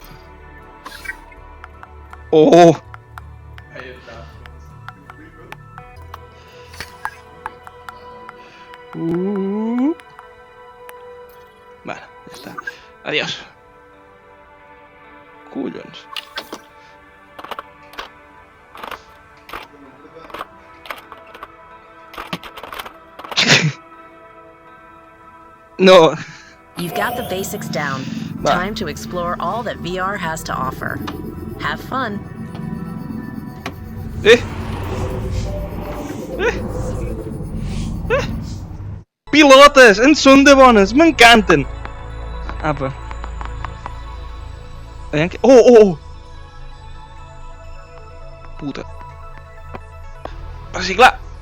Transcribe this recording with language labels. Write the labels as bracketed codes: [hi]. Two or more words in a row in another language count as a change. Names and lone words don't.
[ca] Oh! Vale, ja està. Adiós. Collons. No. [en] You've got the basics down. [ca] Va. [en] Time to explore all that VR has to offer. Have fun. [ca] Pilotes! En són de bones! M'encanten! Apa. Aviam que... Oh! Puta. Reciclar!